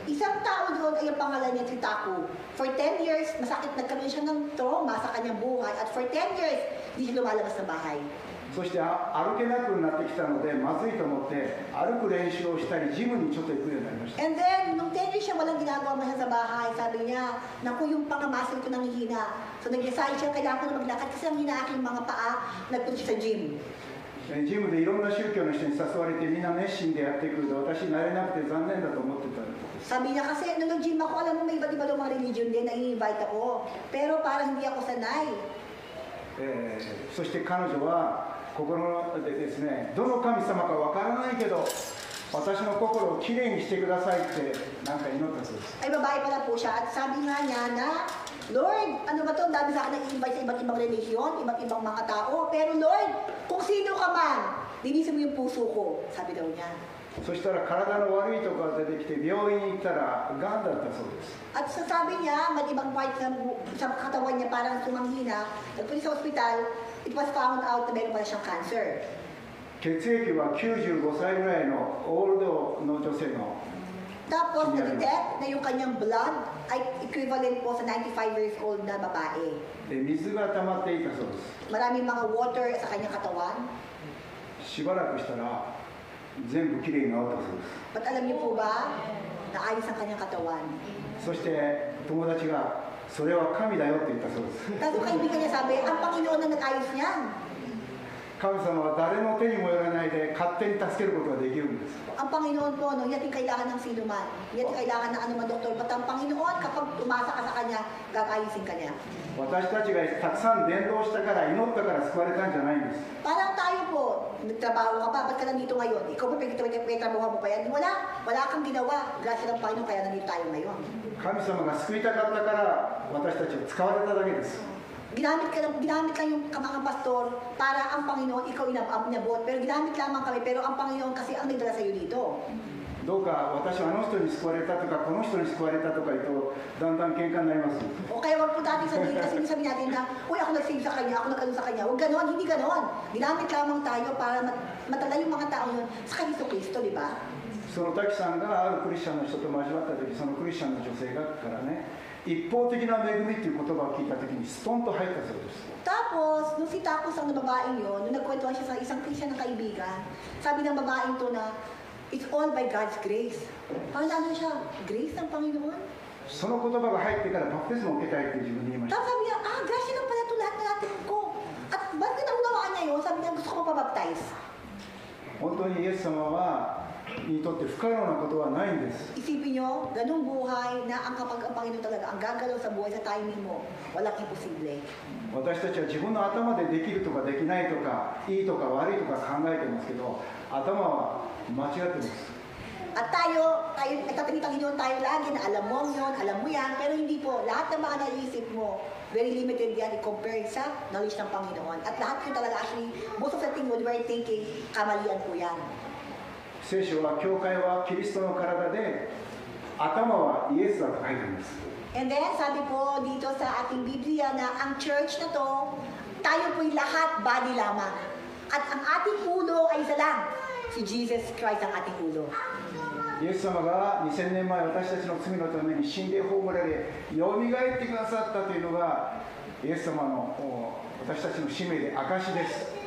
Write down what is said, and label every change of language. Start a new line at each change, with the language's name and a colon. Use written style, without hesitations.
Filipino: Isang tao doon ay ang pangalan niya si Taku.
English: For 10 years,
Filipino: masakit nagkaroon siya ng trauma sa kanyang buhay. At
English: for 10 years,
Filipino: hindi siya lumalabas sa bahay.
Japanese: そして歩けなくなってきたのでまずいと思って歩く練習をしたりジムにちょっと行くようになりました。
Filipino: And then, nung 10 years siya walang ginagawa man siya sa bahay, sabi niya, naku, yung pang-muscle ko nanghihina. So nag-decide siya, kailangan ko na maglakad kasi ang hina aking mga paa, nagpunta siya sa gym.
Japanese: ジムでいろんな宗教の人に誘われてみんな熱心でやってくると私慣れなくて残念だと思ってたんです。
Filipino: Sabi niya kasi, nung nag-gym ako, alam mo, may iba't iba mga religion din na i-invite ako. Pero parang hindi ako sanay.
Japanese: そして彼女は心でですね、どの神様かわからないけど私の心をきれいにしてくださいってなんか祈ったそうです。
Filipino: Ay, babae pala po siya. At sabi nga niya na, Lord, ano ba to? Ang dami sa akin nag-invite sa iba't ibang religion, iba't ibang mga tao. Pero Lord, kung sino ka man, linisin mo yung puso ko. Sabi daw niya.
Japanese: そしたら体の悪いところが出てきて病院に行ったらがんだったそうです。
Filipino: At sabi niya, may ibang part sa katawan niya parang tumanghina. Nagpunta sa ospital,
English: it was found out
Filipino: na meron pala siyang cancer.
Japanese: 血液は95歳ぐらいのオールドの女性の
Filipino: Tapos, na-detect na yung kanyang blood ay equivalent po sa 95 years old na babae.
Japanese: 水が溜まっていたそうです。
Filipino: Maraming mga water sa kanyang katawan.
Japanese: しばらくしたら全部きれいに治ったそうです。
Filipino: But alam niyo po ba, naayos ang kanyang katawan.
Japanese: そして友達がそれは神だよって言ったそうです。
Filipino: Tapos kaibigan niya sabi, ang Panginoon na nag-ayos niyan.
Japanese: 神様は誰の手にもよらないで勝手に助けることができるんです。
Filipino: Ang Panginoon po, no, hindi kailangan ng sino man. Hindi kailangan ng anuman doktor. But ang Panginoon, kapag umasa ka sa Kanya, gagayisin ka niya.
Japanese: 私たちがたくさん伝道したから祈ったから救われたんじゃないんです。
Filipino: Parang tayo po, nagtrabaho ka pa, ba't ka nandito ngayon? Ikaw ba pinagtrabaho mo pa yan? Wala kang ginawa. Grasya ng Panginoon, kaya nandito tayo ngayon.
Japanese: 神様が救いたかったから私たちを使われただけです。
Filipino: Ginamit lang yung mga pastor para ang Panginoon, ikaw inabot. Pero ginamit lamang kami, pero ang Panginoon kasi ang nagdala sa iyo dito.
Japanese: どうか私はあの人に救われたとかこの人に救われたとか言うとだんだん喧嘩になります。
Filipino: O kaya wag po natin sabihin kasi sabi natin na, uy, ako nag-save sa kanya, ako nag-ano sa kanya. Huwag ganon, hindi ganon. Ginamit lamang tayo para matala yung mga tao yun sa Kristo, di ba?
Japanese: その滝さんがあるクリスチャンの人と交わった時、そのクリスチャンの女性がからね、一方的な恵みっていう言葉を聞いた時にストンと入ったそうです。
Filipino: Tapos, nung si Tapos ang babaeng yun, nung nagkwentuhan siya sa isang Christian na kaibigan, sabi ng babaeng to na,
English: it's all by God's grace.
Filipino: Parang ano siya, grace ng Panginoon?
Japanese: その言葉が入ってからバプテスマを受けたいって自分に言いました。
Filipino: Tapos sabi niya, grasya lang pala ito lahat na natin ko. At ba't ka naunawaan niya yun? Sabi niya, gusto ko mapabaptize.
Japanese: 本当にイエス様にとって不可能なことはないんです。
Filipino: Isipin niyo, ganung buhay na ang kapag ang Panginoon talaga, ang gagalaw sa buhay, sa timing mo, walang imposible.
Japanese: 私たちは自分の頭でできるとかできないとかいいとか悪いとか考えてますけど、頭は間違ってます。
Filipino: At tayo, nagtatangi-tangi yun tayo lagi na alam mo yun, alam mo yan, pero hindi po. Lahat ng mga naisip mo, very limited yan i-compare sa knowledge ng Panginoon. At lahat yun talaga actually,
English: most of the things what we're thinking,
Filipino: kamalian po yan.
Japanese: 聖書は教会はキリストの体で、頭はイエスだと書いてあります。
Filipino: And then, sabi po dito sa ating Biblia na ang church na to, tayo po'y lahat body lamang. At ang ating ulo ay isa lang, si Jesus Christ ang ating ulo.
Japanese: イエス様が2000年前私たちの罪のために死んで葬られ、よみがえってくださったというのがイエス様の私たちの使命で証です。